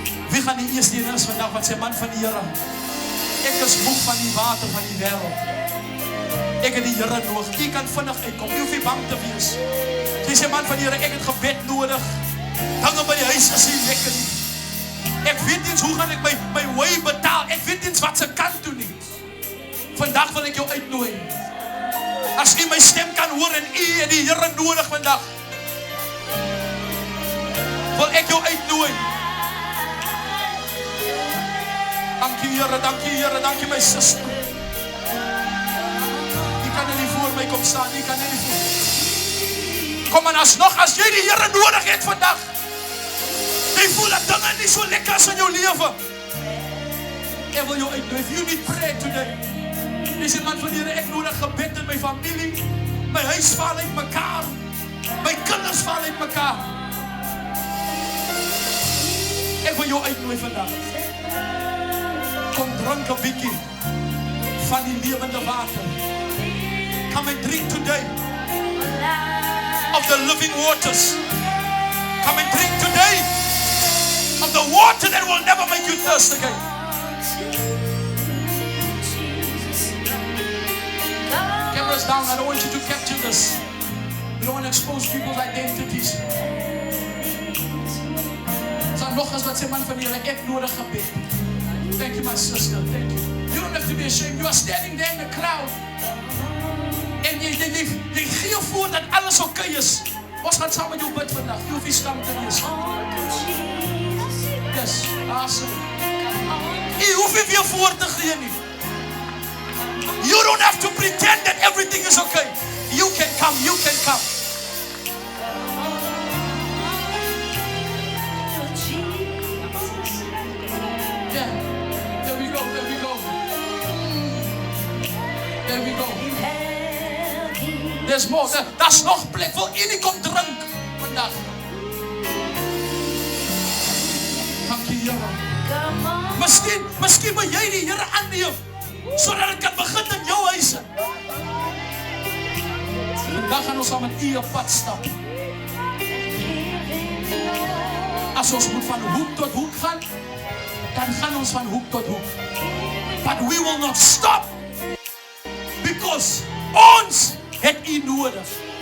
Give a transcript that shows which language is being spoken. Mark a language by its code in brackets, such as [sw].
[af] Wie gaan die eerste een is vandag wat sê, man van die Here, ek is moeg van die water van die wêreld. Ek het die Here nodig. U kan vinnig uitkom. U hoef nie bang te wees. Jy sê, man van die Here, ek het gebed nodig. Dinge by die huis is nie lekker nie. Ek weet eens hoe gaan ek my way betaal. Ek weet eens wat se kant toe nie. Vandag wil ek jou uitnooi. As u my stem kan hoor en u het die Here nodig vandag, wil ek jou uitnooi. Dankie Here, dankie my suster. U kan nie voor my kom staan, u kan nie voor. Kom en alsnog, as jy die Here nodig het vandag, die Jy voel dat dinge nie so lekker is in jou lewe. Ek wil jou uitnooi, [en] if you need prayer today. [af] Dis 'n man van die Here, ek nodig gebed in my familie. My huis val uit mekaar. My kinders val uit mekaar. Ek wil jou uitnooi vandag. Kom drink 'n bietjie van die lewende water. [en] Come and drink today of the living waters. Come and drink today of the water that will never make you thirst again. Cameras down, I don't want you to capture this. We don't want to expose people's identities. [af] So nog eens wat sê man van julle, ek nodig gebed. [en] Thank you my sister, thank you. You don't have to be ashamed. You are standing there in the crowd. [af] En jy gee voor dat alles okay is. Ons gaan saam met jou bid vandag. Jy hoef nie skam te wees. [en] Yes, awesome. [af] Jy hoef nie weer voor te gee nie. [en] You don't have to pretend that everything is okay. You can come, you can come. Yeah, there we go, there we go. There we go. There's more. [af] Daar's nog plek. Wil u nie kom drink vandag? Dankie Here. Miskien moet jy die Here aanneem sodat dit kan begin in jou huise. Vandag gaan ons saam met u op pad stap. As ons moet van hoek tot hoek gaan, dan gaan ons van hoek tot hoek. [en] But we will not stop because [af] ons het u nodig.